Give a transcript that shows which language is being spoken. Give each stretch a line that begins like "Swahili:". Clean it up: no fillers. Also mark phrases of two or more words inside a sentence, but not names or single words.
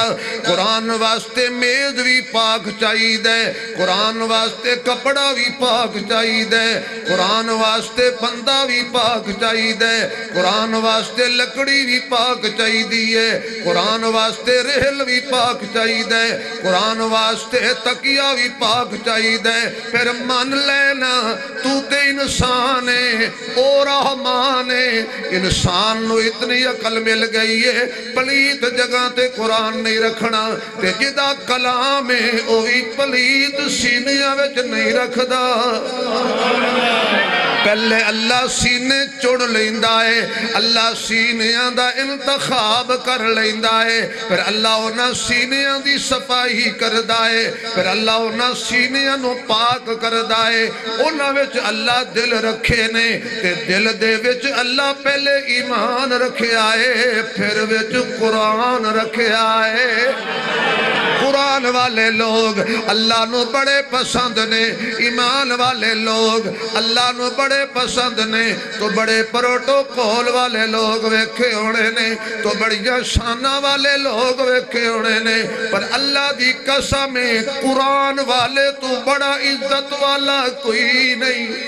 Punjabi: قرآن واسطے میز بھی پاک چاہی دے، قرآن واسطے کپڑا بھی پاک چاہی دے، قرآن واسطے بندہ بھی پاک چاہی دے، قرآن واسطے لکڑی بھی پاک چاہی دیئے، قرآن واسطے رحل بھی پاک چاہی دے، قرآن واسطے تکیہ بھی پاک چاہی دے. پھر من لینا تو تے انسان ہے، او رحمان ہے. انسان نو اتنی عقل مل گئی ہے، پلیت جگہ تے قرآن نہیں رکھنا. تے جدا کلام ہے اوہی پلیت سینیاں وچ نہیں رکھ دا. پہلے اللہ سینے چڑ لیندہ ہے، اللہ سینیاں دا انتخاب کر لیندہ ہے، پھر اللہ انہاں سینیاں دی صفائی کردہ ہے، پھر اللہ انہاں سینیاں نو پاک کردہ ہے. انہاں وچ اللہ دل رکھے نے، تے دل دے وچ اللہ پہلے ایمان رکھے آئے، پھر وچ قرآن رکھے آئے. قرآن والے لوگ اللہ نو بڑے پسند نے، ایمان والے لوگ اللہ نو بڑے پسند نے. تو بڑے پروٹوکول والے لوگ ویکھے ہونے نے، تو بڑیاں شانہ والے لوگ ویکھے ہونے نے، پر اللہ دی قسم قرآن والے تو بڑا عزت والا کوئی نہیں.